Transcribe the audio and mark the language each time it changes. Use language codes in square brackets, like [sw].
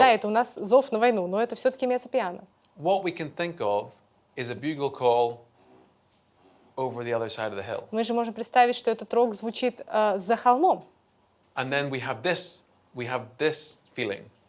[ru] да, это у нас зов на войну, но это все-таки меццо-пиано. [en] What we can think of is a bugle call over the other side of the hill. [ru] Мы же можем представить, что этот рог звучит за холмом. [en] And then we have this feeling.